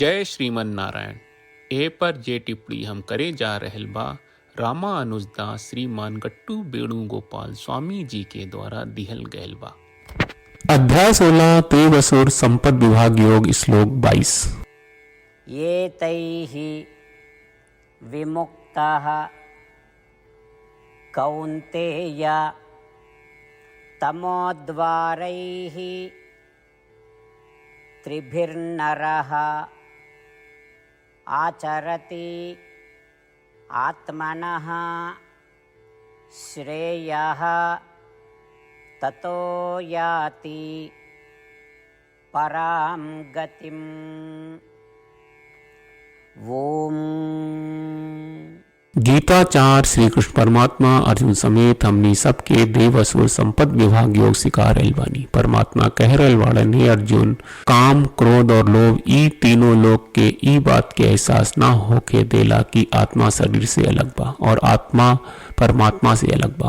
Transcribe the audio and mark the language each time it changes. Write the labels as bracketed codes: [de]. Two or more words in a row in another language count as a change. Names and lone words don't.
[bho] जय श्रीमन नारायण। ए पर जे टिप्पणी हम करे जा रहल बा रामा अनुजदास श्रीमान गट्टू वेणुगोपाल स्वामी जी के द्वारा दिहल गयल बा। अध्याय 16 तेवसुर संपद विभाग योग श्लोक 22। [sa] ये तैः विमुक्ताः कौन्तेय तमोद्वारैः त्रिभिर्नरः आचरति आत्मनः श्रेयः ततो याति परां गतिम्। ओम। [bho] गीताचार्य श्री कृष्ण परमात्मा अर्जुन समेत हमनी सबके देव असुर संपद विभाग योग सिखा रहल बानी। परमात्मा कह रहल वाड़न हे अर्जुन, काम क्रोध और लोभ ई तीनों लोग के ई बात के एहसास ना होके देला कि आत्मा शरीर से अलग बा और आत्मा परमात्मा से अलग बा।